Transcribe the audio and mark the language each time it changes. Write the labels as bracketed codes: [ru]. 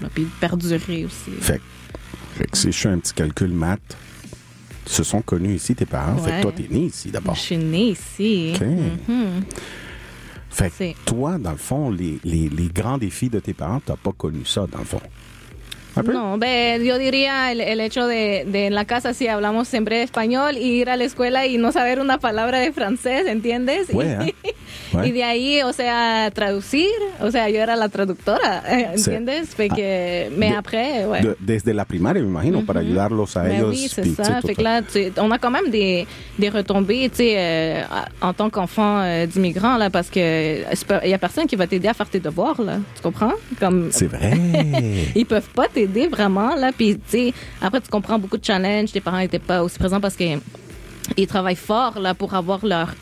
[fr] Là. Puis, perdurer aussi. Fait que si je fais un petit calcul math, ils se sont connus ici, tes parents. Ouais. Fait que toi, t'es né ici d'abord. Je suis né ici. OK. Mm-hmm. Fait que toi, dans le fond, les grands défis de tes parents, t'as pas connu ça, dans le fond. Non, ben, [es] yo diría el hecho de en la casa, si hablamos siempre español, y ir a la escuela y no saber una palabra de francés, ¿entiendes? [fr] Ouais, hein? [es] Y de ahí, o sea, traducir, o sea, yo era la traductora, ¿entiendes? [fr] Fait que, mais après, ouais. [es] Desde la primaria, me imagino, para ayudarlos a ellos. [fr] Oui, c'est ça. Fait que là, on a quand même des retombées, tu sais, en tant qu'enfant d'immigrant, là, parce que y a personne qui va t'aider à faire tes devoirs, là. Tu comprends? C'est vrai. Ils peuvent pas t'aider vraiment, là, puis, tu sais, après, tu comprends beaucoup de challenges, tes parents n'étaient pas aussi présents parce qu'ils travaillent fort, là, pour avoir leur...